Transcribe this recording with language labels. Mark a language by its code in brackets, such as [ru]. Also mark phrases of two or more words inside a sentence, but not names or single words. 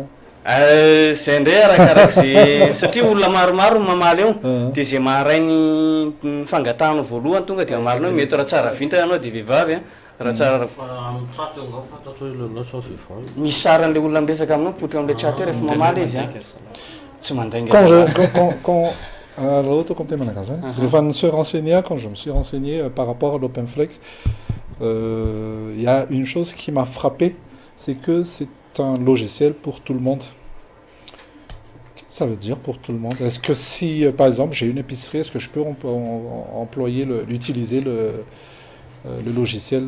[mg] Zay indray arakarak'izay satria olona maromaro mamaly eo dia zay maharay ny fangatahana voalohany tonga dia mamarina hoe mety raha tsara vinta ianao dia vehivavy raha tsara misy saran'ilay olona miresaka aminao potra amin'ilay chat rehefa mamaly izy tsy mandainga. [fr] Alors, comme tu m'as se renseigner, quand je me suis renseigné par rapport à l'OpenFlex, il y a une chose qui m'a frappé, c'est que c'est un logiciel pour tout le monde. Qu'est-ce que ça veut dire pour tout le monde? Est-ce que si, par exemple, j'ai une épicerie, est-ce que je peux utiliser le logiciel?